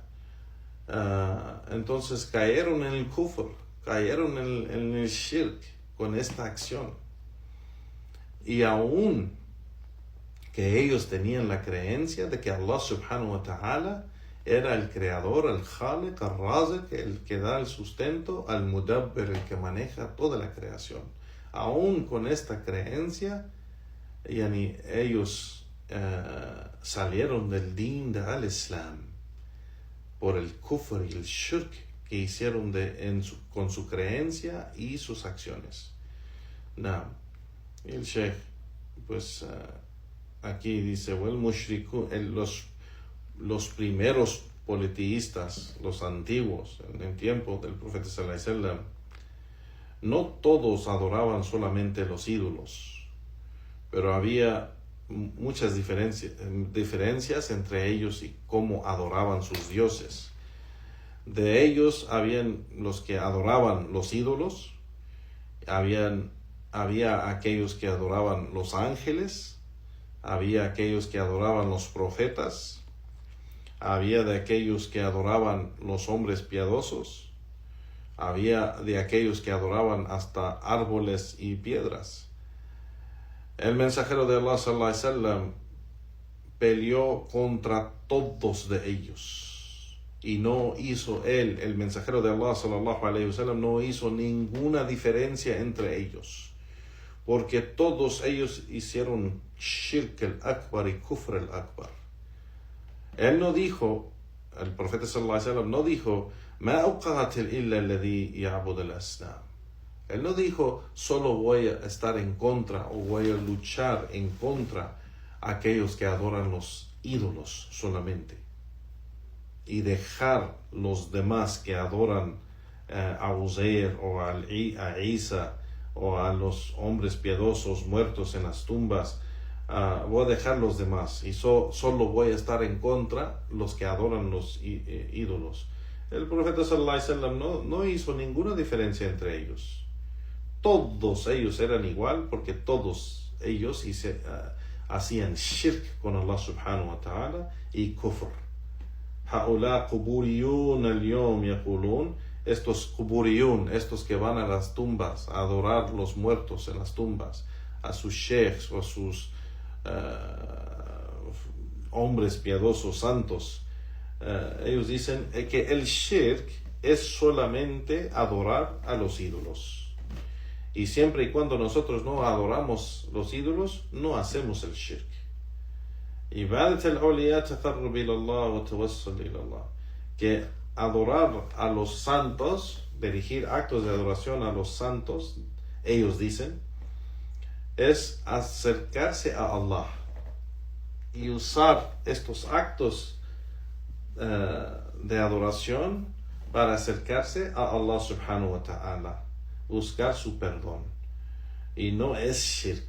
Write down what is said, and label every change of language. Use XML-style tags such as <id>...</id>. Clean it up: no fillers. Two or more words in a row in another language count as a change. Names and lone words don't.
<es>Entonces cayeron en el kufr, cayeron en el shirk con esta acción, y aún que ellos tenían la creencia de que Allah</es> <ar>سبحانه وتعالى</ar> <es>era el creador, el khaliq, el raziq, el que da el sustento,</es> <ar>المدبر,</ar> <es>el que maneja toda la creación. Aún con esta creencia, ellos salieron del din de al-Islam por el kufr y el shirk que hicieron con su creencia y sus acciones. El Sheikh, pues aquí dice, los primeros politeístas, los antiguos, en el tiempo del profeta</es> <ar>صلى الله عليه وسلم,</ar> <es>no todos adoraban solamente los ídolos, pero había muchas diferencias entre ellos y cómo adoraban sus dioses. De ellos habían los que adoraban los ídolos, había aquellos que adoraban los ángeles, había aquellos que adoraban los profetas, había de aquellos que adoraban los hombres piadosos, había de aquellos que adoraban hasta árboles y piedras. El mensajero de Allah</es> <ar>صلى الله عليه وسلم</ar> <es>peleó contra todos de ellos y no hizo el mensajero de Allah</es> <ar>صلى الله عليه وسلم</ar> <es>no hizo ninguna diferencia entre ellos, porque todos ellos hicieron</es> <ar>الشرك الأكبر</ar> <es>y</es> <ar>الكفر الأكبر.</ar> <es>Él no dijo, el profeta</es> <ar>صلى الله عليه وسلم</ar> <es>no dijo,</es> <ar>ما أقاتل إلا الذي يعبد الأصنام.</ar> <es>Él no dijo, solo voy a estar en contra o voy a luchar en contra a aquellos que adoran los ídolos solamente, y dejar los demás que adoran a Uzair o a Isa o a los hombres piadosos muertos en las tumbas. Voy a dejar los demás y solo voy a estar en contra los que adoran los ídolos. El profeta</es> <ar>صلى الله عليه وسلم</ar> <es>no hizo ninguna diferencia entre ellos. Todos ellos eran igual, porque todos ellos hacían shirk con Allah</es> <ar>سبحانه وتعالى</ar> <es>y kufr.</es> <ar>هؤلاء القبوريون اليوم يقولون.</ar> <es>Estos quburiyun, estos que van a las tumbas a adorar los muertos en las tumbas, a sus sheikhs o a sus hombres piadosos santos, ellos dicen que el shirk es solamente adorar a los ídolos. Y siempre y cuando nosotros no adoramos los ídolos, no hacemos el shirk.</es> <ar>عبادة الأولياء تقرب إلى الله وتوسل إلى الله.</ar> <es>Que adorar a los santos, dirigir actos de adoración a los santos, ellos dicen, es acercarse a Allah y usar estos actos de adoración para acercarse a Allah</es> <ar>سبحانه وتعالى,</ar> <es>buscar su perdón, y no es shirk.</es>